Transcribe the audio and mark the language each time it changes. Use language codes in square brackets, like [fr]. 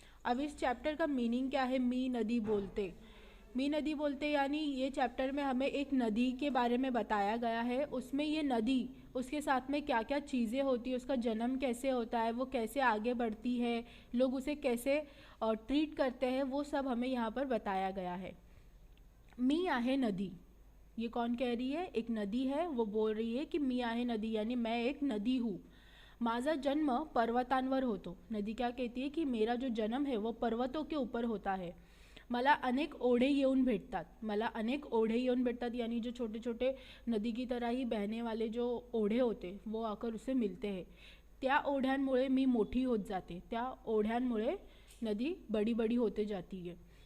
[hi] अब इस चैप्टर का मीनिंग क्या है? [mr] मी नदी बोलते, मी नदी बोलते [hi] यानी ये चैप्टर में हमें एक नदी के बारे में बताया गया है। उसमें ये नदी, उसके साथ में क्या क्या चीज़ें होती है, उसका जन्म कैसे होता है, वो कैसे आगे बढ़ती है, लोग उसे कैसे ट्रीट करते हैं, वो सब हमें यहाँ पर बताया गया है। [mr] मी आहे नदी, [hi] ये कौन कह रही है? एक नदी है, वो बोल रही है कि [mr] मी आहे नदी [hi] यानी मैं एक नदी हूँ। [mr] माझा जन्म पर्वतांवर होतो। [hi] नदी क्या कहती है कि मेरा जो जन्म है वो पर्वतों के ऊपर होता है। [mr] मला अनेक ओढे येऊन भेटतात, [hi] मला अनेक ओढे येऊन भेटतात यानी जो छोटे छोटे नदी की तरह ही बहने वाले जो ओढे होते वो आकर उसे मिलते हैं। [mr] त्या ओढ्यांमुळे मी मोठी होत जाते, [hi] त्या ओढ्यांमुळे नदी बड़ी बड़ी होते जाती है।